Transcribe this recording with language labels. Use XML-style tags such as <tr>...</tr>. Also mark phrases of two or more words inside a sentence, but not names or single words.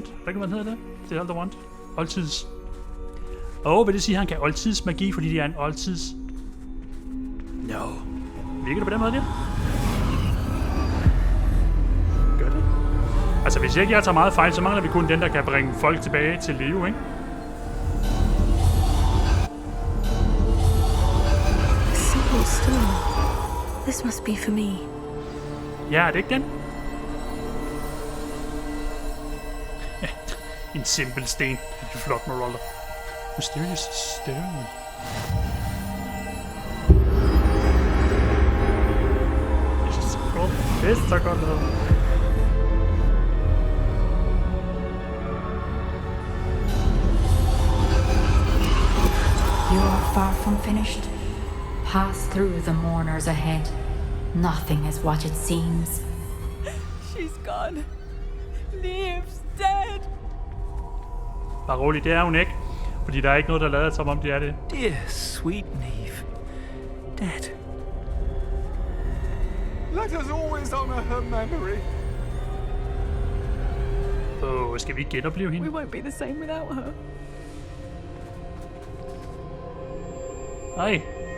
<da>Hvad kan man hedder det? Det Elder Wand? Oldtids. Vil det sige, at han kan oldtids magi, fordi det er en oldtids? No. Virker det på den måde der? Gør det? Altså, hvis ikke jeg tager meget fejl, så mangler vi kun den, der kan bringe folk tilbage til live, ikke?</da> <en>Simple stone. This must be for me.</en> <da>Ja, er det ikke den? Ja, en simpel sten. Det er flot, Marauder.</da> <en>Mysterious stone.</en> <da>Det er så godt lavet.</da> <en>You are far from finished. Pass through the mourners ahead. Nothing is what it seems. She's gone. Niamh's dead.</en> <da>Bare rolig, det er hun ikke. Fordi der er ikke noget, der lader som om det er det.</da> <en>Dear sweet Niamh. Dead. Let us always honor her memory.</en> <da>Skal vi genopleve hende?</da> <en>We won't be the same without her.</en> <da>Ej.</da>